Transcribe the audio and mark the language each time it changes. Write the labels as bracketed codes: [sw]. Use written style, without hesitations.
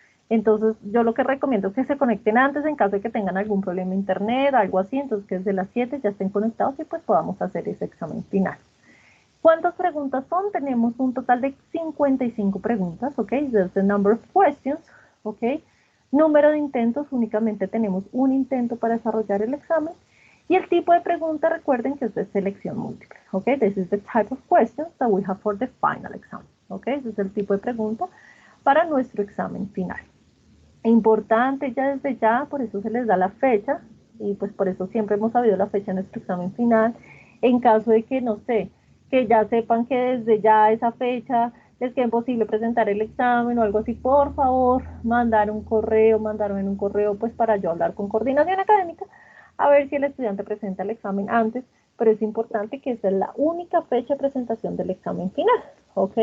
[es] Entonces, yo lo que recomiendo es que se conecten antes en caso de que tengan algún problema de internet, algo así, entonces que desde las 7 ya estén conectados y pues podamos hacer ese examen final. ¿Cuántas preguntas son? Tenemos un total de 55 preguntas, ¿ok? [en] There's the number of questions, [es] ¿ok? Número de intentos, únicamente tenemos un intento para desarrollar el examen. Y el tipo de pregunta, recuerden que es de selección múltiple, ¿ok? [en] This is the type of questions that we have for the final exam, ¿ok? [es] Ese es el tipo de pregunta para nuestro examen final. Importante ya desde ya, por eso se les da la fecha, y pues por eso siempre hemos sabido la fecha de nuestro examen final. En caso de que, no sé, que ya sepan que desde ya esa fecha les quede imposible presentar el examen o algo así, por favor, mandarme un correo, pues para yo hablar con coordinación académica, a ver si el estudiante presenta el examen antes, pero es importante que esa es la única fecha de presentación del examen final, ¿ok?